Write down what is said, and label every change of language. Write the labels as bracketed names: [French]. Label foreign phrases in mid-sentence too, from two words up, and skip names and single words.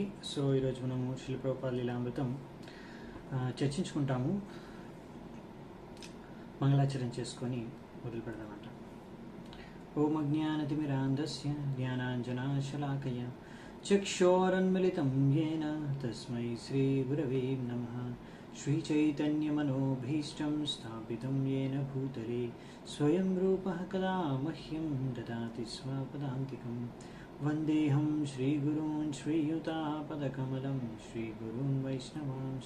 [Telugu] ఈరోజు మనము శిల ప్రభుపాద లీలామృతం చర్చించుకుంటాము. మంగళాచరణ చేసుకొని మొదలు పెడదామంట. [Sanskrit] ఓం అజ్ఞానతిమిరాంధస్య జ్ఞానాంజనాశలాకయ చక్షోరన్మిళితం యేన తస్మై శ్రీ గురవే నమః. श्रीचैतन्यमनोभीष्टं स्थापितं येन भूतले स्वयं रूपः कदा मह्यं ददाति स्वपदान्तिकं. वन्देऽहं श्रीगुरून् श्रीयुतापदकमलं श्रीगुरून् वैष्णवांश्च.